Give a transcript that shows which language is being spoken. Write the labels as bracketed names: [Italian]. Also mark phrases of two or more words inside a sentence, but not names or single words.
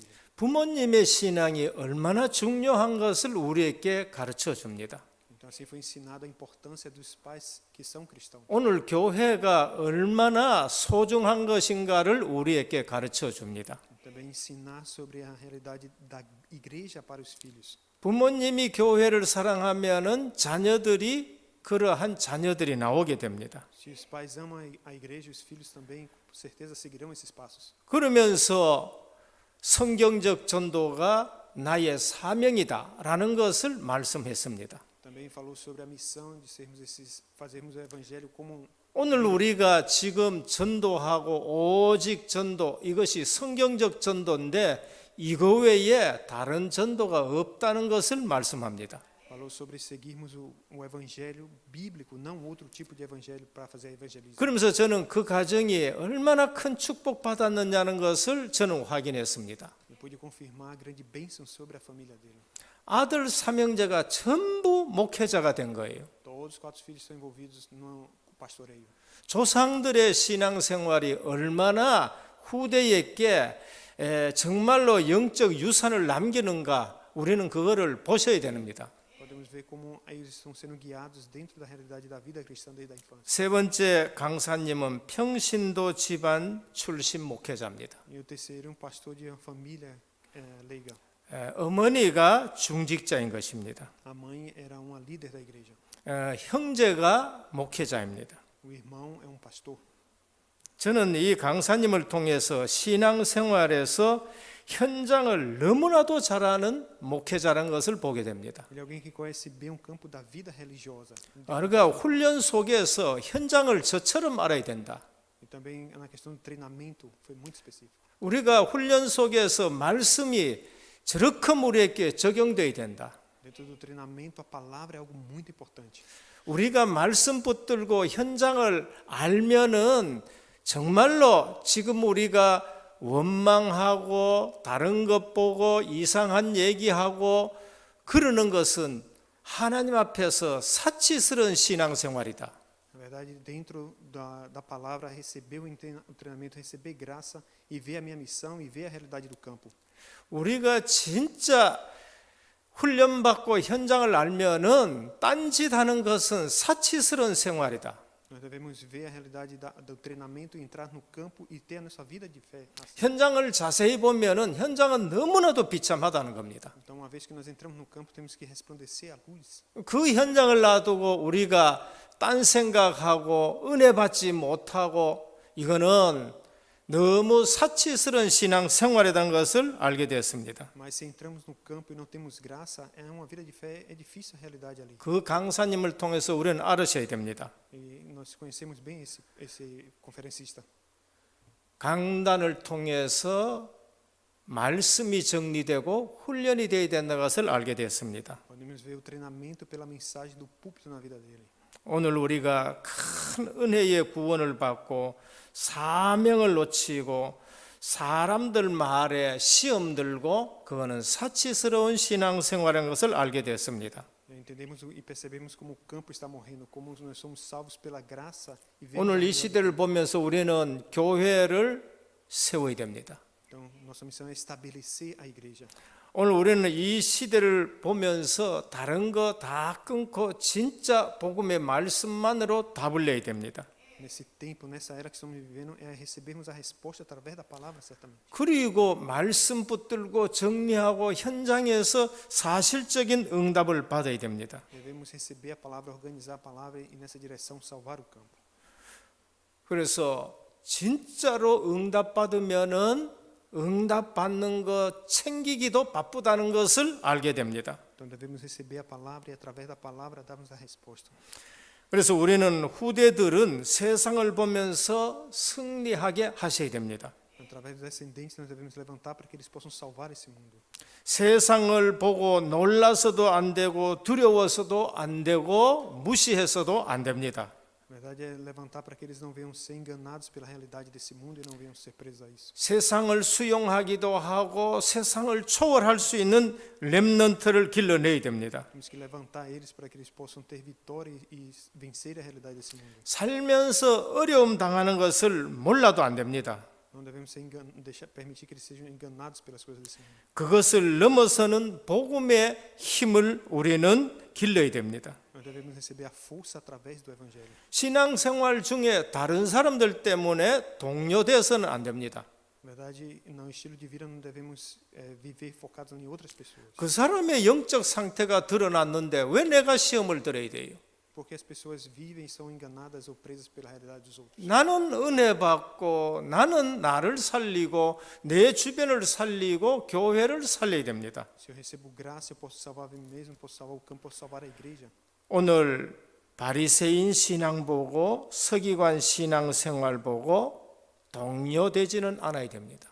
[Korean] 부모님의 신앙이 얼마나 중요한 것을 우리에게 가르쳐 줍니다. [Portuguese] Então assim foi ensinado a importância dos pais que são cristãos. [Korean] 오늘 교회가 얼마나 소중한 것인가를 우리에게 가르쳐 줍니다. [Portuguese] Também ensinar sobre a realidade da igreja para os filhos. [Korean] 부모님이 교회를 사랑하면은 자녀들이 그러한 자녀들이 나오게 됩니다. [Portuguese] Se os pais amam a igreja, os filhos também, com certeza, seguirão esses passos. [Korean] 그러면서 성경적 전도가 나의 사명이다라는 것을 말씀했습니다. [Portuguese] Também falou sobre a missão de fazermos o evangelho como [Korean] 오늘 우리가 지금 전도하고 오직 전도 이것이 성경적 전도인데 이거 외에 다른 전도가 없다는 것을 말씀합니다. [Portuguese] falou sobre seguirmos o evangelho bíblico, não outro tipo de evangelho para fazer evangelismo. [Korean] 그러면서 저는 그 가정이 얼마나 큰 축복 받았느냐는 것을 저는 확인했습니다. [Portuguese] Eu pude confirmar a grande bênção sobre a família dele. [Korean] 아들 삼형제가 전부 목회자가 된 거예요. [Portuguese] Todos os 4 filhos estão envolvidos no pastoreio. [Korean] 조상들의 신앙생활이 얼마나 후대에게 정말로 영적 유산을 남기는가 우리는 그거를 보셔야 됩니다. [Portuguese] Podemos ver como eles estão sendo guiados dentro da realidade da vida cristã desde a infância. [Korean] 세 번째 강사님은 평신도 집안 출신 목회자입니다. [Portuguese] E o terceiro, pastor de uma família leiga. [Korean] 어머니가 중직자인 것입니다. [Portuguese] A mãe era uma líder da igreja. [Korean] 형제가 목회자입니다. [Portuguese] O irmão é pastor. [Korean] 저는 이 강사님을 통해서 신앙생활에서 현장을 너무나도 잘 아는 목회자라는 것을 보게 됩니다. [Portuguese] Ele é alguém que conhece bem o campo da vida religiosa. [Korean] 우리가 훈련 속에서 현장을 저처럼 알아야 된다. [Portuguese] E também na questão do treinamento foi muito específico. [Korean] 우리가 훈련 속에서 말씀이 저렇게 우리에게 적용되어야 된다. [Portuguese] Dentro do treinamento, a palavra é algo muito importante. [Korean] 우리가 말씀 붙들고 현장을 알면은 정말로 지금 우리가 원망하고 다른 것 보고 이상한 얘기하고 그러는 것은 하나님 앞에서 사치스러운 신앙생활이다. [Portuguese] Na verdade, dentro da palavra, receber o treinamento, receber graça e ver a minha missão e ver a realidade do campo. [Korean] 우리가 진짜 훈련받고 현장을 알면은 딴짓하는 것은 사치스러운 생활이다. [Portuguese] Nós devemos ver a realidade do treinamento, entrar no campo e ter a nossa vida de fé. Assim. [Korean] 현장을 자세히 보면은 현장은 너무나도 비참하다는 겁니다. [Portuguese] Então, uma vez que nós entramos no campo, temos que resplandecer a luz. [Korean] 그 현장을 놔두고 우리가 딴 생각하고 은혜 받지 못하고 이거는 너무 사치스러운 신앙 생활이라는 것을 알게 되었습니다. [Portuguese] Mas se entramos no campo e não temos graça, é uma vida de fé, é difícil a realidade ali. [Korean] 그 강사님을 통해서 우리는 알으셔야 됩니다. [Portuguese] E nós conhecemos bem esse conferencista. [Korean] 강단을 통해서 말씀이 정리되고 훈련이 되어야 된다는 것을 알게 되었습니다. [Portuguese] Podemos ver o treinamento pela mensagem do púlpito na vida dele. [Korean] 오늘 우리가 큰 은혜의 구원을 받고 사명을 놓치고 사람들 말에 시험 들고 그거는 사치스러운 신앙생활인 것을 알게 되었습니다. [Portuguese] Entendemos e percebemos como o campo está morrendo, como nós somos salvos pela graça e [Korean] 오늘 이 시대를 보면서 우리는 교회를 세워야 됩니다. [Portuguese] Então, nossa missão é estabelecer a igreja. [Korean] 오늘 우리는 이 시대를 보면서 다른 거 다 끊고 진짜 복음의 말씀만으로 답을 내야 됩니다. [Portuguese] Nesse tempo, nessa era que estamos vivendo, é recebermos a resposta através da palavra, certamente. [Korean] 그리고 말씀 붙들고 정리하고 현장에서 사실적인 응답을 받아야 됩니다. [Portuguese] Devemos receber a palavra, organizar a palavra e nessa direção salvar o campo. [Korean] 그래서 진짜로 응답 받으면은 응답 받는 거 챙기기도 바쁘다는 것을 알게 됩니다. [Portuguese] Então devemos receber a palavra e através da palavra darmos a resposta. [Korean] 그래서 우리는 후대들은 세상을 보면서 승리하게 하셔야 됩니다. [Portuguese] Através dos descendentes nós devemos levantar para que eles possam salvar esse mundo. [Korean] 세상을 보고 놀라서도 안 되고 두려워서도 안 되고 무시해서도 안 됩니다. [Portuguese] Na verdade é levantar para que eles não venham ser enganados pela realidade desse mundo e não venham ser presos a isso. [Korean] 세상을 수용하기도 하고 세상을 초월할 수 있는 렘넌트를 길러내야 됩니다. [Portuguese] Temos que levantar eles para que eles possam ter vitória e vencer a realidade desse mundo. [Korean] 살면서 어려움 당하는 것을 몰라도 안 됩니다. [Portuguese] Não devemos permitir que eles sejam enganados pelas coisas desse mundo. [Korean] 그것을 넘어서는 복음의 힘을 우리는 길러야 됩니다. [Portuguese] Nós devemos receber a força através do evangelho. [Korean] 신앙생활 중에 다른 사람들 때문에 동요돼서는 안 됩니다. [Portuguese] Na verdade, no estilo de vida não devemos viver focados em outras pessoas. [Korean] 그 사람의 영적 상태가 드러났는데 왜 내가 시험을 들어야 돼요? [Portuguese] Porque as pessoas vivem e são enganadas ou presas pela realidade dos outros. [Korean] 나는 은혜 받고 나는 나를 살리고 내 주변을 살리고 교회를 살려야 됩니다. [Portuguese] Se eu recebo graça, eu posso salvar a mim mesmo, posso salvar o campo, posso salvar a igreja. [Korean] 오늘 바리새인 신앙 보고 서기관 신앙 생활 보고 동요되지는 않아야 됩니다.